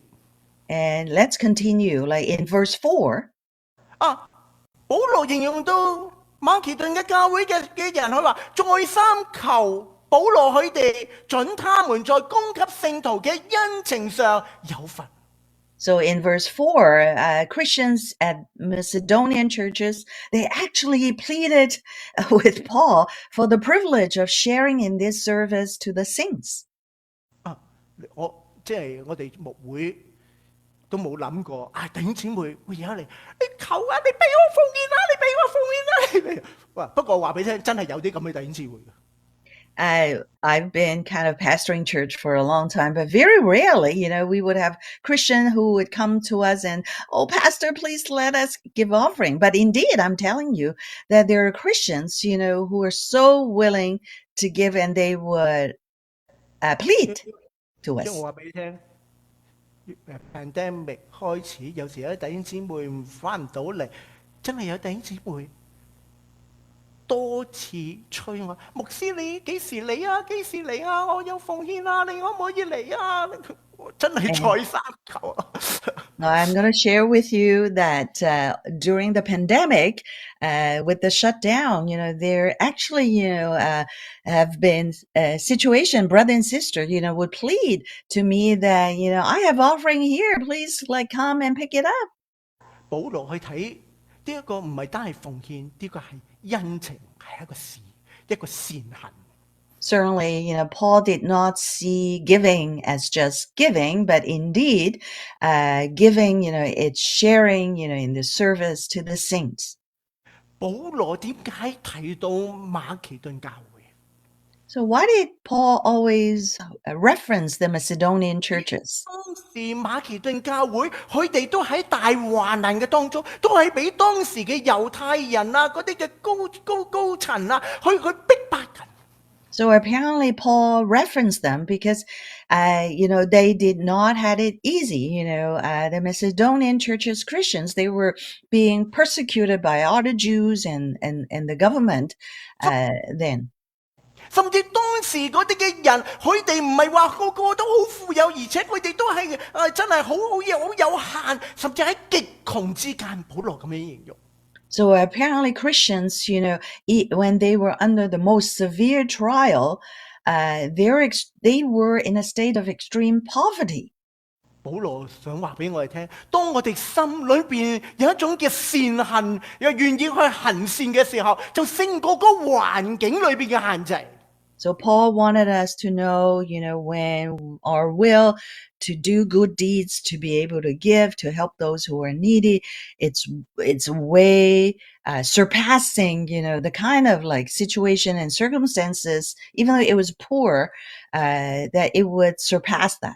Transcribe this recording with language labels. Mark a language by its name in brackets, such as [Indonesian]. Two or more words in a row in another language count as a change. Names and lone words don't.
[English] And let's continue, like in verse 4. [Cantonese] 啊，保羅形容到馬其頓嘅教會嘅人，佢話再三求保羅佢哋准他們在供給聖徒嘅恩情上有份。 [English] So in verse 4, Christians at Macedonian churches, they actually pleaded with Paul for the privilege of sharing in this service to the saints. [Cantonese] 即係我哋牧會都冇諗過，弟兄姊妹會有嚟，你求啊，你俾我奉獻啦，你俾我奉獻啦，你俾。哇！不過話俾你聽，真係有啲咁嘅弟兄姊妹嘅。 [English] I've been kind of pastoring church for a long time, but very rarely, we would have Christian who would come to us and, oh, pastor, please let us give offering. But indeed, I'm telling you that there are Christians, who are so willing to give, and they would plead to 即係 us. [Cantonese] 我話俾你聽，pandemic 開始，有時有啲弟兄姊妹翻唔到嚟，真係有弟兄姊妹多次催我，牧師你幾時嚟啊？幾時嚟啊？我有奉獻啊，你可唔可以嚟啊？我真係再三求啊！ [English] Now, I'm going to share with you that during the pandemic, with the shutdown, there actually, have been a situation, brother and sister, would plead to me that, I have offering here, please like come and pick it up. [Cantonese] 保羅去睇呢一個唔係單係奉獻，呢個係恩情，係一個善行。 [English] Certainly, Paul did not see giving as just giving, but indeed, giving, it's sharing, in the service to the saints. [Cantonese] 保羅點解提到馬其頓教會？ [English] So why did Paul always reference the Macedonian churches? [Cantonese] 當時馬其頓教會，佢哋都喺大患難嘅當中，都係俾當時嘅猶太人啊，嗰啲嘅高層啊，去逼迫緊。 [English] So apparently Paul referenced them because, they did not have it easy. The Macedonian churches, Christians, they were being persecuted by other Jews and the government then. [Cantonese] 甚至當時嗰啲嘅人，佢哋唔係話個個都好富有，而且佢哋都係真係好有限，甚至喺極窮之間。保羅咁樣形容。 [English] So apparently Christians, when they were under the most severe trial, they were in a state of extreme poverty. [Cantonese] 保羅想話俾我哋聽，當我哋心裏邊有一種嘅善行，又願意去行善嘅時候，就勝過嗰環境裏邊嘅限制。 [English] So Paul wanted us to know, when our will to do good deeds, to be able to give, to help those who are needy, it's way surpassing, the kind of like situation and circumstances, even though it was poor, that it would surpass that.